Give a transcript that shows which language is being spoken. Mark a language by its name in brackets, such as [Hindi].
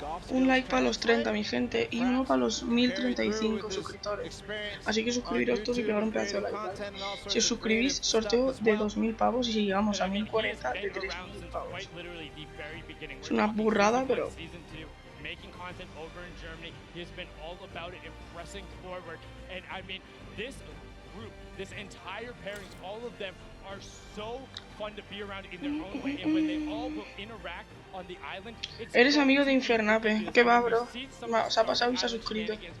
[Spanish] Un like para los 30, mi gente, y uno para los 1035 suscriptores. Así que suscribiros todos y pegar un pedazo de like, ¿vale? Si os suscribís, sorteo de 2000 pavos, y si llegamos a 1040, de 3000 pavos. Es una burrada, pero... [English] Making content over in Germany, he has been all about it and pressing forward. And I mean, this group, this entire pairings, all of them are so fun to be around in their own way. And when they all will interact on the island, it's [Spanish] Eres amigo de Infernape. ¿Qué va, bro? Se ha pasado y se ha suscrito.